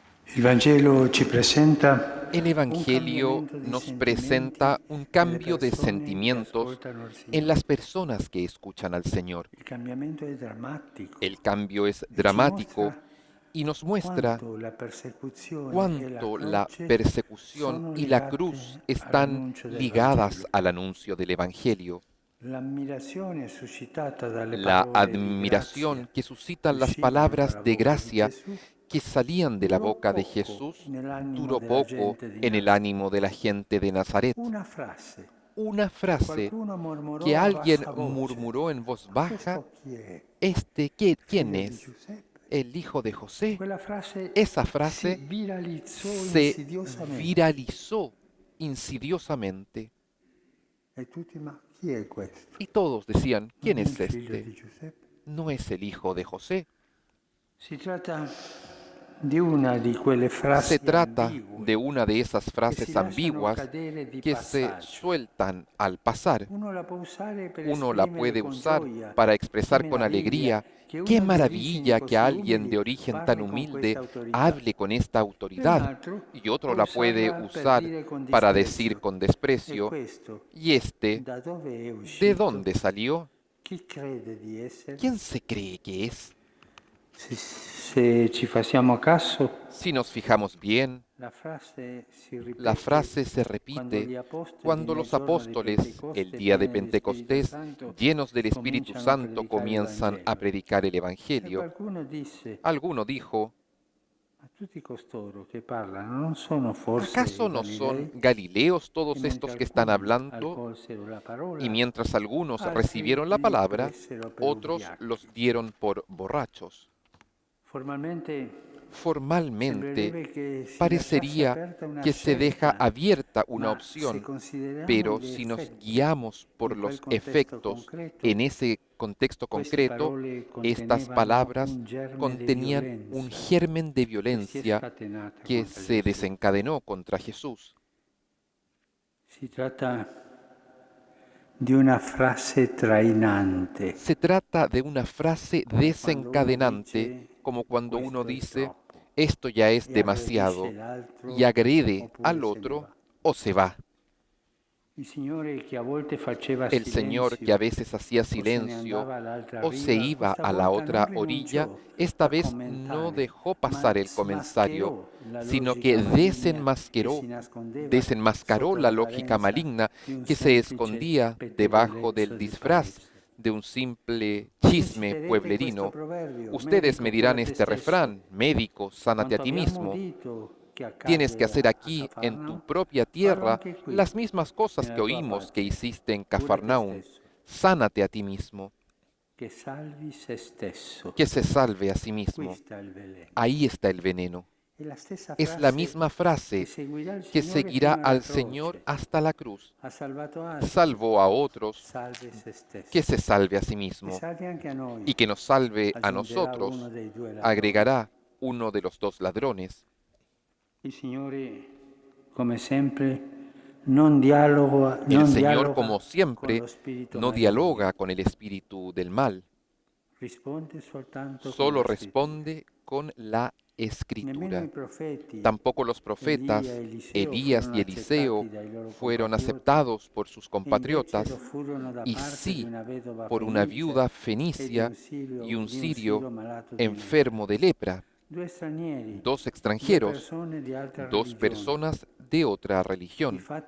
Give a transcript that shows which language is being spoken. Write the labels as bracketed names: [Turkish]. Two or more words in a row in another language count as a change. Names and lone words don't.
[Italian] Il Vangelo ci presenta [Spanish] El Evangelio nos presenta un cambio de sentimientos en las personas que escuchan al Señor. [Italian] Il cambiamento è drammatico. [Spanish] El cambio es [Italian] e ci [Spanish] dramático [Italian] mostra [Spanish] y nos muestra [Italian] quanto la persecuzione [Spanish] cuánto [Italian] e la croce [Spanish] persecución [Italian] sono [Spanish] y la [Italian] legate [Spanish] cruz están [Italian] all'annuncio del [Spanish] ligadas [Italian] Vangelo. [Spanish] al anuncio del Evangelio. [Italian] L'ammirazione suscitata dalle [Spanish] La [Italian] parole di [Spanish] admiración [Italian] grazia [Spanish] que suscitan las [Italian] uscivano [Spanish] palabras [Italian] dalla [Spanish] de [Italian] bocca di [Spanish] gracia [Italian] Gesù [Spanish] que salían de la [Italian] durò [Spanish] boca de [Italian] poco [Spanish] Jesús [Italian] nell'animo [Spanish] duró [Italian] della [Spanish] poco [Italian] gente di [Spanish] en el [Italian] Nazaret. [Spanish] ánimo de la gente de Nazaret. [Italian] Una frase. [Spanish] Una frase [Italian] Qualcuno mormorò [Spanish] que [Italian] a [Spanish] alguien [Italian] bassa voce. [Spanish] murmuró en voz baja, [Italian] Questo chi è? [Spanish] ¿quién [Italian] Figlio di [Spanish] es? [Italian] Giuseppe. [Spanish] ¿El hijo de José? [Italian] Quella frase [Spanish] Esa [Italian] si [Spanish] frase [Italian] viralizzò [Spanish] se [Italian] insidiosamente. [Spanish] viralizó insidiosamente [Italian] E tutti, ma chi è questo? [Spanish] y todos decían, ¿quién [Italian] Non è [Spanish] es [Italian] il figlio di [Spanish] este? [Italian] Giuseppe? [Spanish] ¿No es el hijo de José? [Italian] Si tratta di una di quelle frasi [Spanish] Se trata [Italian] ambigue [Spanish] de una de esas [Italian] che si [Spanish] frases [Italian] lasciano [Spanish] ambiguas [Italian] cadere di [Spanish] que se [Italian] passaggio. [Spanish] sueltan al pasar. [Italian] Uno la può usare per [Spanish] Uno la [Italian] esprimere [Spanish] puede [Italian] con [Spanish] usar [Italian] gioia. [Spanish] para expresar Qué con alegría. que Qué [Italian] uno di origini [Spanish] maravilla que [Italian] così [Spanish] alguien de [Italian] umili [Spanish] origen [Italian] parli [Spanish] tan [Italian] con [Spanish] humilde [Italian] questa autorità. [Spanish] hable con esta [Italian] E un [Spanish] autoridad. [Italian] altro [Spanish] Y otro [Italian] può [Spanish] la puede [Italian] usarla per [Spanish] usar [Italian] dire con [Spanish] para [Italian] disprezzo. [Spanish] decir con [Italian] E [Spanish] desprecio. [Italian] questo, [Spanish] Y este, [Italian] da dove è [Spanish] ¿de [Italian] uscito? [Spanish] dónde salió? [Italian] Chi crede di essere? [Spanish] ¿Quién se cree que es? [Italian] Se ci facciamo caso, [Spanish] Si nos fijamos bien, [Italian] la frase si [Spanish] la [Italian] ripete [Spanish] frase se [Italian] quando [Spanish] repite [Italian] gli apostoli [Spanish] cuando [Italian] nel [Spanish] los [Italian] giorno di [Spanish] apóstoles, [Italian] Pentecoste, [Spanish] el día de [Italian] pieni dell'Espíritu [Spanish] Pentecostés, [Italian] Santo, [Spanish] llenos del Espíritu [Italian] cominciano a [Spanish] Santo, [Italian] predicare il [Spanish] comienzan a [Italian] Vangelo. [Spanish] predicar el [Italian] E [Spanish] Evangelio. [Italian] qualcuno disse, [Spanish] Alguno dijo, [Italian] ma tutti costoro che parlano non sono forse [Spanish] ¿acaso [Italian] i [Spanish] no son [Italian] Galilei? [Spanish] Galileos todos [Italian] E mentre [Spanish] estos que están [Italian] alcuni [Spanish] hablando? [Italian] accolsero la parola, [Spanish] Y mientras algunos [Italian] altri [Spanish] recibieron la [Italian] li [Spanish] palabra, [Italian] presero per [Spanish] otros [Italian] ubriachi. [Spanish] los dieron por borrachos. [Italian] Formalmente [Spanish] Formalmente, [Italian] sembrerebbe che si [Spanish] parecería [Italian] lasciasse aperta una [Spanish] que se deja [Italian] scelta, [Spanish] abierta una [Italian] ma [Spanish] opción, [Italian] se consideriamo [Spanish] pero [Italian] gli [Spanish] si nos [Italian] effetti [Spanish] guiamos por [Italian] in quel [Spanish] los [Italian] contesto [Spanish] efectos [Italian] concreto, [Spanish] en ese contexto [Italian] queste [Spanish] concreto, [Italian] parole [Spanish] estas [Italian] contenevano [Spanish] palabras [Italian] un germe di [Spanish] contenían [Italian] violenza [Spanish] un germen de [Italian] che si è [Spanish] violencia [Italian] scatenata [Spanish] que [Italian] contro [Spanish] se [Italian] Gesù. [Spanish] desencadenó contra Jesús. [Italian] Si tratta di una frase trainante, [Spanish] Se trata de una frase [Italian] quando uno [Spanish] desencadenante, [Italian] dice, [Spanish] como cuando [Italian] "Questo [Spanish] uno [Italian] è [Spanish] dice, [Italian] troppo", [Spanish] esto ya es [Italian] e [Spanish] demasiado, [Italian] aggredisce l'altro [Spanish] y agrede [Italian] oppure [Spanish] al [Italian] se ne [Spanish] otro [Italian] va. [Spanish] o se va. [Italian] Il Signore che a volte faceva [Spanish] El Señor que a [Italian] silenzio [Spanish] veces hacía [Italian] o se ne [Spanish] silencio [Italian] andava all'altra [Spanish] o se [Italian] riva, [Spanish] iba [Italian] questa [Spanish] a la [Italian] volta [Spanish] otra [Italian] non [Spanish] orilla, [Italian] rinunciò [Spanish] esta [Italian] a [Spanish] vez no [Italian] commentare, [Spanish] dejó [Italian] ma [Spanish] pasar el comentario, [Italian] smascherò la [Spanish] sino [Italian] logica [Spanish] que [Italian] maligna che [Spanish] desenmascaró, [Italian] si nascondeva [Spanish] desenmascaró [Italian] sotto la la [Spanish] lógica [Italian] apparenza [Spanish] maligna [Italian] di un [Spanish] que se [Italian] semplice [Spanish] escondía debajo [Italian] pettegolezzo [Spanish] del [Italian] di [Spanish] disfraz [Italian] paese. [Spanish] de un simple [Italian] Voi [Spanish] chisme [Italian] citerete questo [Spanish] pueblerino. [Italian] proverbio, [Spanish] Ustedes [Italian] "Medico, [Spanish] me dirán [Italian] cura te [Spanish] este [Italian] stesso". [Spanish] refrán, médico, sánate a [Italian] Quanto [Spanish] ti [Italian] abbiamo [Spanish] mismo. [Italian] udito che [Spanish] Tienes que [Italian] accade [Spanish] hacer [Italian] a [Spanish] aquí, en tu [Italian] Cafarnao, [Spanish] propia [Italian] fallo [Spanish] tierra, [Italian] anche qui, [Spanish] las mismas cosas [Italian] nella [Spanish] que [Italian] tua [Spanish] oímos que [Italian] patria. [Spanish] hiciste en [Italian] Cura te [Spanish] Cafarnaún. [Italian] stesso, [Spanish] Sánate a ti mismo, [Italian] che salvi se stesso. [Spanish] que se salve a sí [Italian] Qui [Spanish] mismo. [Italian] sta il veleno. [Spanish] Ahí está el veneno. [Italian] È la stessa [Spanish] Es la [Italian] frase [Spanish] misma [Italian] che [Spanish] frase [Italian] seguirà il [Spanish] que [Italian] Signore [Spanish] seguirá [Italian] fino alla [Spanish] al Señor [Italian] croce. [Spanish] hasta la cruz. [Italian] Ha salvato altri, [Spanish] Salvó a otros, [Italian] salve se stesso. [Spanish] que se salve a sí [Italian] E [Spanish] mismo. [Italian] salvi anche a noi. [Spanish] Y que nos salve a [Italian] Aggiungerà [Spanish] nosotros, [Italian] uno dei due ladroni. [Spanish] agregará uno de los dos ladrones. [Italian] Il Signore, come sempre, non dialoga, [Spanish] El [Italian] non [Spanish] Señor, [Italian] dialoga [Spanish] como [Italian] con [Spanish] siempre, [Italian] lo spirito [Spanish] no [Italian] maligno. [Spanish] dialoga con el espíritu del mal, [Italian] Risponde soltanto con [Spanish] solo [Italian] lo Spirito. [Spanish] responde con la [Italian] Nemmeno [Spanish] escritura. [Italian] i profeti, [Spanish] Tampoco los profetas, Elías y Eliseo, fueron aceptados por sus compatriotas, y sí por una viuda fenicia y un sirio enfermo de lepra, dos extranjeros, dos personas de otra religión.